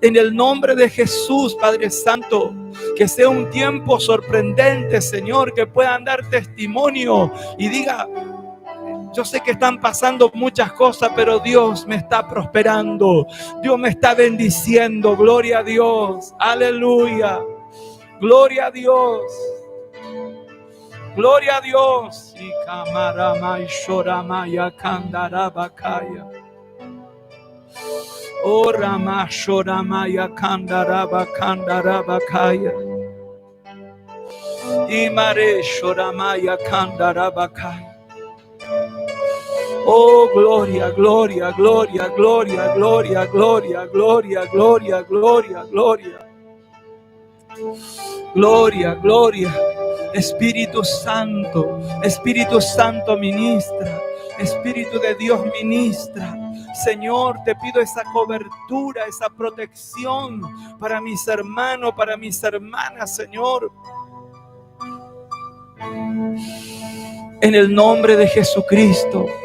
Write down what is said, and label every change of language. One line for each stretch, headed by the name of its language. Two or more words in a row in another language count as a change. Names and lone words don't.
Spanish: En el nombre de Jesús, Padre Santo, que sea un tiempo sorprendente, Señor, que puedan dar testimonio y diga: yo sé que están pasando muchas cosas, pero Dios me está prosperando. Dios me está bendiciendo. Gloria a Dios. Aleluya. Gloria a Dios. Gloria a Dios. Y Kamaramay Shoramaya Kandarabakaya. Oh Rama Shoramaya Kandarabakaya. Y Mare Shoramaya Kandarabakaya. Oh, gloria, gloria, gloria, gloria, gloria, gloria, gloria, gloria, gloria, gloria. Gloria, gloria. Espíritu Santo ministra. Espíritu de Dios ministra. Señor, te pido esa cobertura, esa protección para mis hermanos, para mis hermanas, Señor. En el nombre de Jesucristo.